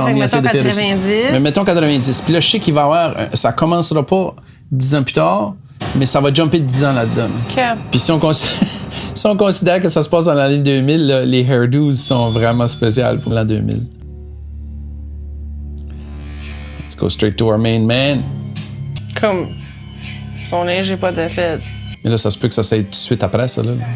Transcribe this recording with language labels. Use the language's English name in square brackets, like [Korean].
[French] Tommy essaie de mettons faire 90. Mais mettons 90. Puis là, je sais qu'il va y avoir... ça commencera pas 10 ans plus tard, mais ça va jumper de 10 ans là-dedans. OK. Puis si on considère que ça se passe dans l'année 2000, là, les hairdos sont vraiment spéciales pour l'an 2000. [English] Let's go straight to our main man. [French] Comme son linge n'est pas défait. Mais là, ça se peut que ça s'aille tout de suite après, ça, là.